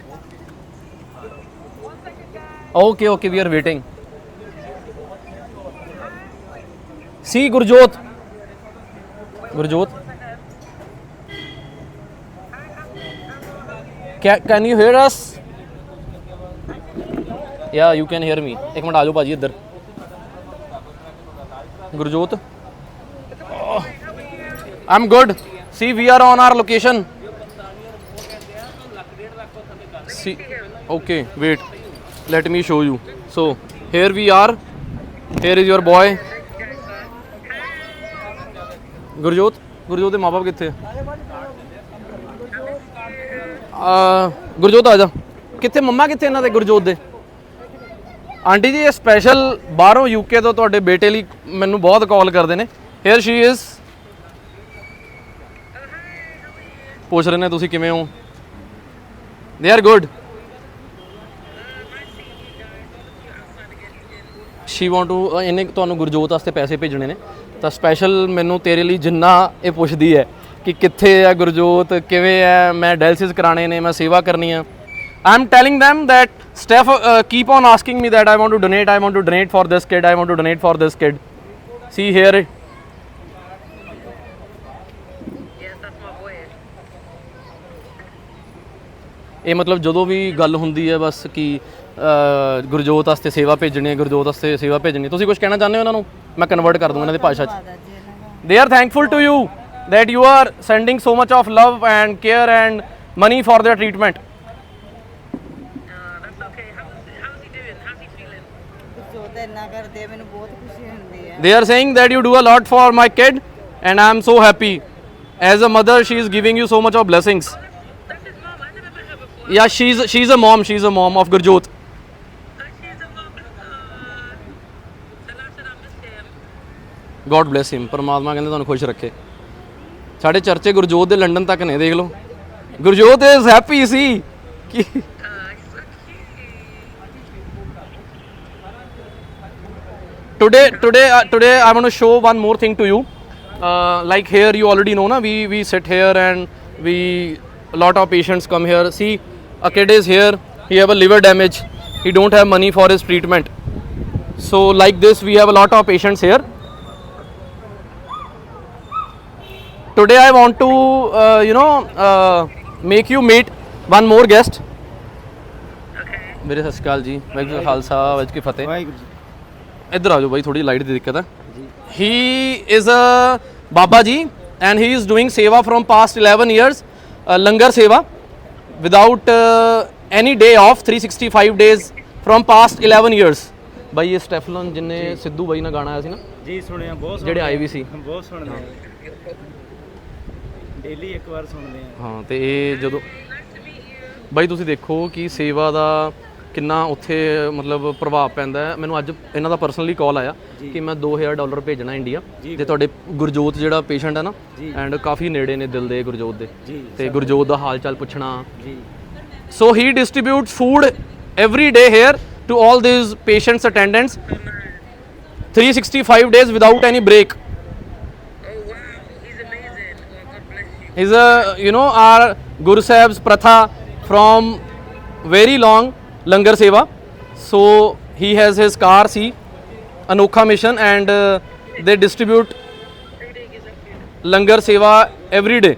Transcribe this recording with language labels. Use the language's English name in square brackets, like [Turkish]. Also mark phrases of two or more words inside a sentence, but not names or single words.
[English] Okay, we are waiting. See Gurjot. Can you hear us? Yeah, you can hear me. [Hindi] एक मिनट आ जाओ भाजी इधर. [English] Gurjot. I'm good. See, we are on our location. See, okay, wait. Let me show you. So here we are. Here is your boy. [Punjabi] Gurjot ਦੇ ਮਾਪੇ ਕਿੱਥੇ ਗੁਰਜੋਤ ਆ ਜਾ ਕਿੱਥੇ ਮੰਮਾ ਕਿੱਥੇ ਇਹਨਾਂ ਦੇ ਗੁਰਜੋਤ ਦੇ ਆਂਟੀ ਜੀ ਇਹ ਸਪੈਸ਼ਲ ਬਾਹਰੋਂ ਯੂਕੇ ਤੋਂ ਤੁਹਾਡੇ ਬੇਟੇ ਲਈ ਮੈਨੂੰ ਬਹੁਤ ਕਾਲ ਕਰਦੇ ਨੇ [English] here she is [Punjabi] ਪੁੱਛ ਰਹੇ ਨੇ ਤੁਸੀਂ ਕਿਵੇਂ ਹੋ [English] they are good she want to [Punjabi] ਇਹਨੇ ਤੁਹਾਨੂੰ ਗੁਰਜੋਤ ਵਾਸਤੇ ਪੈਸੇ ਭੇਜਣੇ ਨੇ ਤਾਂ ਸਪੈਸ਼ਲ ਮੈਨੂੰ ਤੇਰੇ ਲਈ ਜਿੰਨਾ ਇਹ ਪੁੱਛਦੀ ਹੈ ਕਿ ਕਿੱਥੇ ਹੈ ਗੁਰਜੋਤ ਕਿਵੇਂ ਹੈ ਮੈਂ ਡਾਇਲਿਸਿਸ ਕਰਾਣੇ ਨੇ ਮੈਂ ਸੇਵਾ ਕਰਨੀ ਆ [English] I am telling them that Steph keep on asking me that I want to donate for this kid I want to donate for this kid see here Yes, that's my boy. [Punjabi] ਇਹ ਮਤਲਬ ਜਦੋਂ ਵੀ ਗੱਲ ਹੁੰਦੀ ਹੈ ਬਸ ਕਿ ਗੁਰਜੋਤ ਵਾਸਤੇ ਸੇਵਾ ਭੇਜਣੀ ਹੈ ਗੁਰਜੋਤ ਵਾਸਤੇ ਸੇਵਾ ਭੇਜਣੀ ਤੁਸੀਂ ਕੁਝ ਕਹਿਣਾ ਚਾਹੁੰਦੇ ਹੋ ਉਹਨਾਂ ਨੂੰ ਮੈਂ ਕਨਵਰਟ ਕਰ ਦੂੰਗਾ ਇਹਨਾਂ ਦੀ ਭਾਸ਼ਾ 'ਚ [English] they are thankful to you that you are sending so much of love and care and money for their treatment. That's okay. How's he doing? How's he feeling? They are saying that you do a lot for my kid and I am so happy. As a mother, she is giving you so much of blessings. That's his mom. I never met her before. Yeah, she's a mom of Gurjot. She's a mom. Tell her I miss him. God bless him. [Punjabi] ਪਰਮਾਤਮਾ ਕਹਿੰਦੇ ਤੁਹਾਨੂੰ ਖੁਸ਼ ਰੱਖੇ ਸਾਡੇ ਚਰਚੇ ਗੁਰਜੋਤ ਦੇ ਲੰਡਨ ਤੱਕ ਨੇ ਦੇਖ ਲਓ ਗੁਰਜੋਤ [English] is happy [Punjabi] ਸੀ ਕਿ today [English] I want to show one more thing to you like here you already know na we sit here and a lot of patients come here see a kid is here he have a liver damage he don't have money for his treatment so like this we have a lot of patients here today I want to make you meet one more guest Okay. [Punjabi] ਮੇਰੇ ਸਤਿ ਸ਼੍ਰੀ ਅਕਾਲ ਜੀ ਵਾਹਿਗੁਰੂ ਜੀ ਕਾ ਖਾਲਸਾ ਵਾਹਿਗੁਰੂ ਜੀ ਕੀ ਫਤਿਹ ਇੱਧਰ ਆ ਜਾਓ ਬਾਈ ਥੋੜੀ ਲਾਈਟ ਦੀ ਦਿੱਕਤ ਹੈ [English] he is a Baba ji and he is doing seva from past 11 years [Punjabi] ਲੰਗਰ ਸੇਵਾ [English] without any day off 365 days from past 11 years [Punjabi] ਬਾਈ ਇਹ ਸਟੈਫਲਨ ਜਿੰਨੇ ਸਿੱਧੂ ਬਾਈ ਨਾਲ ਗਾਣਾ ਆਇਆ ਸੀ ਨਾ ਜੀ ਸੁਣਿਆ ਬਹੁਤ ਜਿਹੜੇ ਆਏ ਵੀ ਸੀ ਬਹੁਤ ਸੁਣਦੇ ਆ ਡੇਲੀ ਇੱਕ ਵਾਰ ਸੁਣਦੇ ਆ ਹਾਂ ਤੇ ਇਹ ਜਦੋਂ ਬਾਈ ਤੁਸੀਂ ਦੇਖੋ ਕਿ ਸੇਵਾ ਦਾ ਕਿੰਨਾ ਉੱਥੇ ਮਤਲਬ ਪ੍ਰਭਾਵ ਪੈਂਦਾ ਹੈ ਮੈਨੂੰ ਅੱਜ ਇਹਨਾਂ ਦਾ ਪਰਸਨਲੀ ਕਾਲ ਆਇਆ ਕਿ ਮੈਂ $2000 ਭੇਜਣਾ ਇੰਡੀਆ ਤੇ ਤੁਹਾਡੇ ਗੁਰਜੋਤ ਜਿਹੜਾ ਪੇਸ਼ੈਂਟ ਹੈ ਨਾ ਐਂਡ ਕਾਫੀ ਨੇੜੇ ਨੇ ਦਿਲ ਦੇ ਗੁਰਜੋਤ ਦੇ ਤੇ ਗੁਰਜੋਤ ਦਾ ਹਾਲ ਚਾਲ ਪੁੱਛਣਾ [English] so he distributes food every day here to all these patients attendants 365 days without any break Oh wow, he's amazing. Oh, God bless you. is a our Guru Sahib's pratha from very long [Punjabi] ਲੰਗਰ ਸੇਵਾ [English] so he has his car see Anokha mission and they distribute langar seva every day